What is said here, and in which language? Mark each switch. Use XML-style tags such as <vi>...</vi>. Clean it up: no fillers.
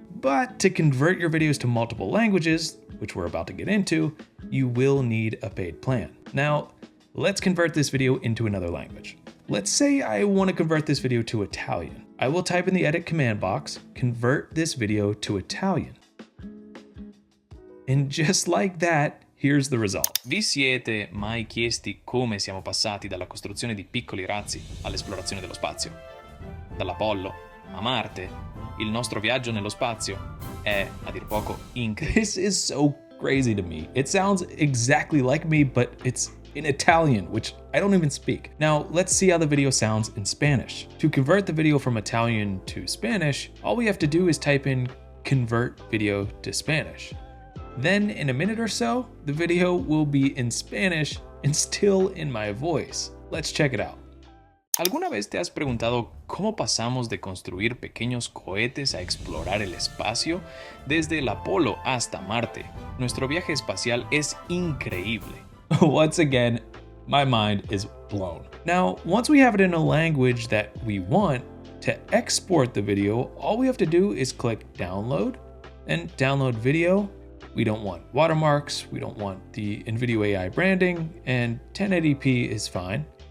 <en>But to convert your videos to multiple languages, which we're about to get into, you will need a paid plan. Now, let's convert this video into another language. Let's say I want to convert this video to Italian. I will type in the edit command box, convert this video to Italian. And just like that, here's the result.</en> <it>Vi siete mai chiesti come siamo passati dalla costruzione di piccoli razzi all'esplorazione dello spazio? Dall'Apollo a Marte, il nostro viaggio nello spazio è, a dir poco, incredibile.</it> <en>This is so crazy to me. It sounds exactly like me, but it's in Italian, which I don't even speak. Now, let's see how the video sounds in Spanish. To convert the video from Italian to Spanish, all we have to do is type in convert video to Spanish. Then in a minute or so, the video will be in Spanish and still in my voice. Let's check it out.</en> <es>¿Alguna vez te has preguntado cómo pasamos de construir pequeños cohetes a explorar el espacio? Desde el Apolo hasta Marte, nuestro viaje espacial es increíble.</es> <en>Once again, my mind is blown. Now, once we have it in a language that we want, to export the video, all we have to do is click download and download video. We don't want watermarks, we don't want the INVIDEO AI branding, and 1080p is fine.</en>